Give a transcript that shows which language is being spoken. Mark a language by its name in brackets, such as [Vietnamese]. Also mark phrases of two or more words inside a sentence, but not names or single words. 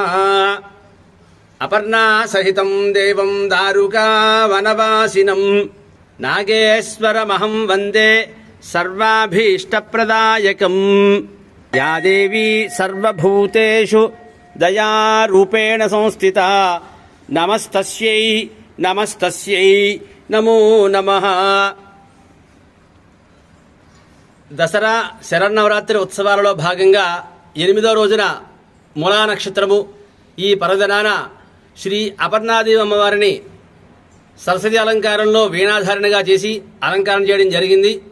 [Sanskrit] अपर्णा सहितं देवं दारुकावनवासिनं नागेश्वरमहं वन्दे सर्वाभीष्टप्रदायकम्। या देवी सर्वभूतेषु दयारूपेण संस्थिता नमस्तस्यै नमस्तस्यै नमो नमः। [Telugu] దసరా శరన్నవరాత్రి ఉత్సవాలలో భాగంగా 8వ రోజున మూలా నక్షత్రము ఈ పర్వదినాన శ్రీ అపర్ణాదేవి అమ్మవారిని సరస్వతి అలంకారంలో వీణాధారణగా చేసి అలంకారం చేయడం జరిగింది.